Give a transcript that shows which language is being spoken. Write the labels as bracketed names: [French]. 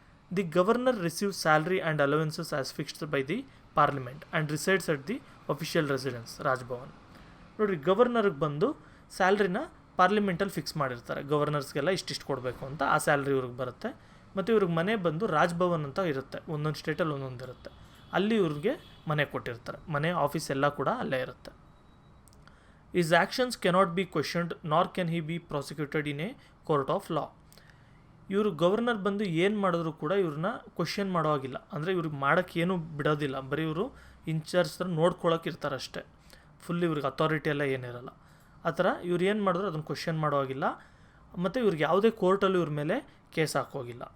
[English] The governor receives salary and allowances as fixed by the parliament and resides at the official residence Raj Bhavan. [Kannada] ನೋಡಿರಿ, ಗವರ್ನರ್ಗೆ ಬಂದು ಸ್ಯಾಲ್ರಿನ ಪಾರ್ಲಿಮೆಂಟಲ್ಲಿ fix ಮಾಡಿರ್ತಾರೆ, ಗವರ್ನರ್ಸ್ಗೆಲ್ಲ ಇಷ್ಟಿಷ್ಟು ಕೊಡಬೇಕು ಅಂತ. ಆ ಸ್ಯಾಲ್ರಿ ಇವ್ರಿಗೆ ಬರುತ್ತೆ. ಮತ್ತು ಇವ್ರಿಗೆ ಮನೆ ಬಂದು ರಾಜ್ಭವನ್ ಅಂತ ಇರುತ್ತೆ, ಒಂದೊಂದು ಸ್ಟೇಟಲ್ಲಿ ಒಂದೊಂದು ಇರುತ್ತೆ, ಅಲ್ಲಿ ಇವ್ರಿಗೆ ಮನೆ ಕೊಟ್ಟಿರ್ತಾರೆ. ಮನೆ, ಆಫೀಸ್ ಎಲ್ಲ ಕೂಡ ಅಲ್ಲೇ ಇರುತ್ತೆ. [English] His actions cannot be questioned nor can he be prosecuted in a court of law. [Kannada] ಇವರು ಗವರ್ನರ್ ಬಂದು ಏನು ಮಾಡಿದ್ರು ಕೂಡ ಇವ್ರನ್ನ ಕ್ವಶನ್ ಮಾಡೋವಾಗಿಲ್ಲ, ಅಂದರೆ ಇವ್ರಿಗೆ ಮಾಡೋಕ್ಕೆ ಏನೂ ಬಿಡೋದಿಲ್ಲ, ಬರೀ ಇವರು ಇನ್ಚಾರ್ಜ್ ಥರ ನೋಡ್ಕೊಳಕ್ಕೆ ಇರ್ತಾರೆ ಅಷ್ಟೇ, ಫುಲ್ ಇವ್ರಿಗೆ ಅಥಾರಿಟಿ ಎಲ್ಲ ಏನಿರಲ್ಲ. ಆ ಥರ ಇವ್ರು ಏನು ಮಾಡಿದ್ರು ಅದನ್ನು ಕ್ವಶನ್ ಮಾಡೋವಾಗಿಲ್ಲ, ಮತ್ತು ಇವ್ರಿಗೆ ಯಾವುದೇ ಕೋರ್ಟಲ್ಲೂ ಇವ್ರ ಮೇಲೆ ಕೇಸ್ ಹಾಕೋಗಿಲ್ಲ.